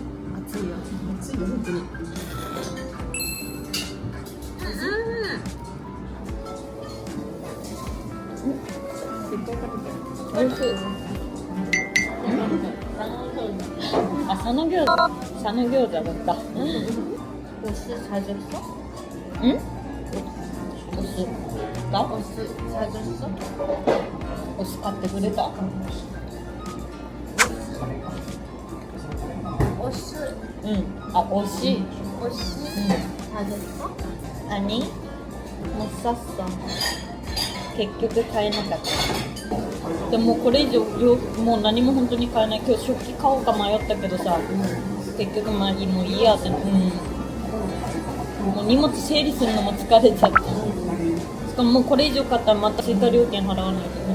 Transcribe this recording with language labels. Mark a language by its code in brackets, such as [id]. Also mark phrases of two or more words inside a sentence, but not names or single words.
[ja] 熱いよ本当に。おいしい。あ、佐野餃子だった。 [ko] 옷을 사줬어? 응? 옷 나? 옷을 사줬어? [ja] 옷 買ってくれた? [ko] 옷을 응. 아, 옷이? 사줬어? 아니, 못 샀어. [ja] 結局買えなかった。でもこれ以上もう何も本当に買えない。今日食器買おうか迷ったけどさ、結局まあもういいやって、もう荷物整理するのも疲れちゃって。しかももうこれ以上買ったらまた追加料金払わないと。